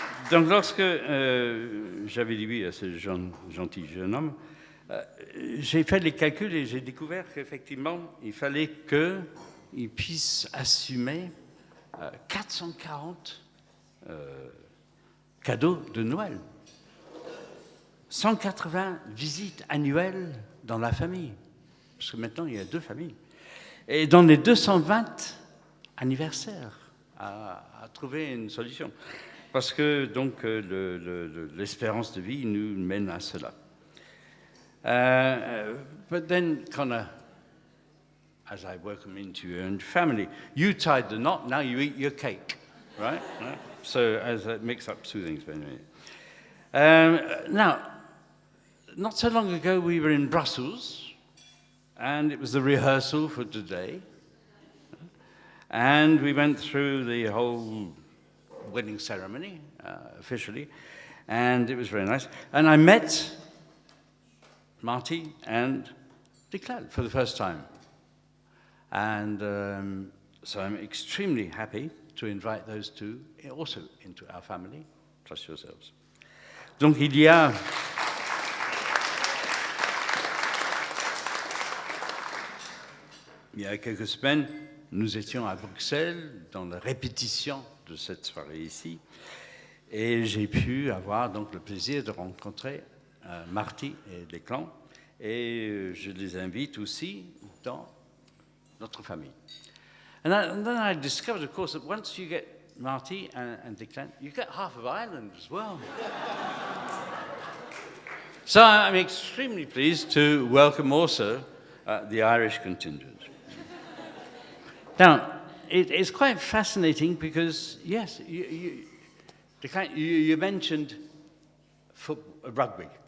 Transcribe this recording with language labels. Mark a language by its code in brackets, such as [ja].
[fr] Donc, lorsque j'avais dit oui à ce gentil jeune homme, j'ai fait les calculs et j'ai découvert qu'effectivement, il fallait qu'il puisse assumer 440 cadeaux de Noël, 180 visites annuelles dans la famille, parce que maintenant, il y a 2 familles, et dans les 220 anniversaires, à trouver une solution. Parce que donc l'espérance de vie nous mène à cela. [en] But then, Connor, as I welcome into your own family, you tied the knot, now you eat your cake, right? So as that mix up 2 things. But anyway. Now, not so long ago we were in Brussels, and it was the rehearsal for today. And we went through the whole wedding ceremony, officially, and it was very nice. And I met Marty and Declan for the first time. And so I'm extremely happy to invite those 2 also into our family. Trust yourselves. [fr] Donc il y a quelques semaines, nous étions à Bruxelles dans la répétition de cette soirée ici, et j'ai pu avoir donc le plaisir de rencontrer Marty et Declan, et je les invite aussi dans notre famille. [en] And then I discovered, of course, that once you get Marty and Declan, you get half of Ireland as well. So I'm extremely pleased to welcome also the Irish contingent. Now, it's quite fascinating because, yes, you mentioned rugby.